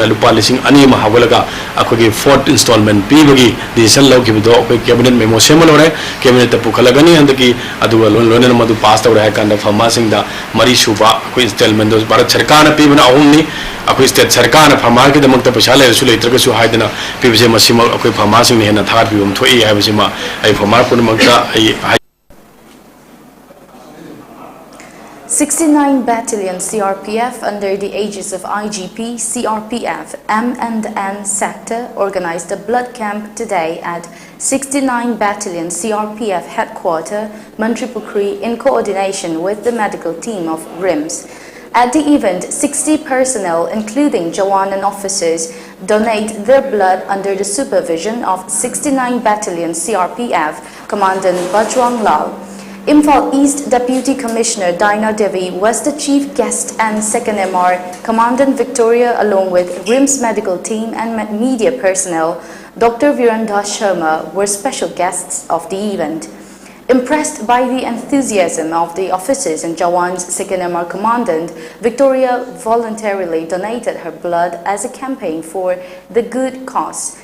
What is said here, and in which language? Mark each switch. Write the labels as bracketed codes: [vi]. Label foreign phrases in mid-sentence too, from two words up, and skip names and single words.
[mni] lupa lising ani ma hawalaga akogi [en] fourth installment [mni] pibagi decision lawkibido akoi [en] cabinet memo [mni] semalore cabinet ta pukhalagani andaki aduga lone madu pass tawre hai kanda famasing da mari suba akoi installment dos bharat sarkar na pibana ahumni akoi state sarkar na famar gi damakta paisa le su leitraga su haidana pibje masima akoi famasing ne na thar pibum thoi hai basima ai famar punamakta ai [en] 69 Battalion CRPF under the aegis of IGP, CRPF, M&N sector organized a blood camp today at 69 Battalion CRPF headquarters, Manipuri, in coordination with the medical team of RIMS. At the event, 60 personnel, including Jawan and officers, donate their blood under the supervision of 69 Battalion CRPF Commandant Bajwang Lal. Imphal East Deputy Commissioner Daina Devi was the chief guest and 2nd MR Commandant Victoria along with RIMS medical team and media personnel, Dr. Virendra Sharma were special guests of the event. Impressed by the enthusiasm of the officers and Jawans, 2nd MR Commandant Victoria voluntarily donated her blood as a campaign for the good cause.